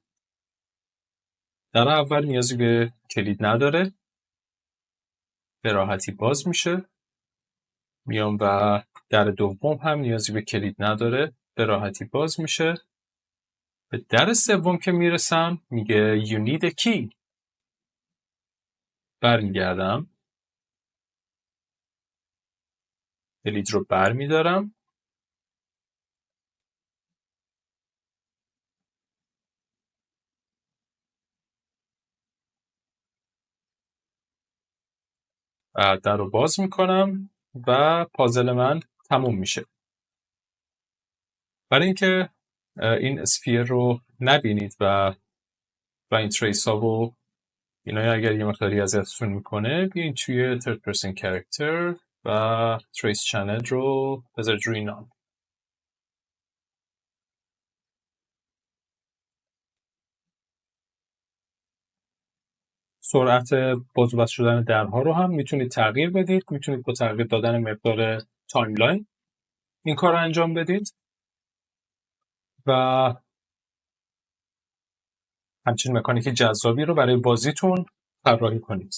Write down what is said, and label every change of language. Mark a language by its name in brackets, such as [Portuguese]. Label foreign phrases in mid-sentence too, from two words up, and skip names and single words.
[Persian] در اول نیازی به کلید نداره، به راحتی باز میشه. میام و در دوم هم نیازی به کلید نداره، به راحتی باز میشه. به در سوم که میرسم میگه [English] you need a key. [Persian] برمیگردم، کلید رو برمیدارم. در رو باز میکنم و پازل من تموم میشه. برای اینکه این اسفیر رو نبینید و این تریس ها و اینا اگر یه مقداری ازتون میکنه، بیاین توی [English] third person character [Persian] و [English] trace channel [Persian] رو بذارید روی نام. سرعت باز و بسته شدن درها رو هم میتونید تغییر بدید. میتونید با تغییر دادن مقدار تایملاین این کار رو انجام بدید و همچنین مکانیک جذابی رو برای بازیتون طراحی کنید.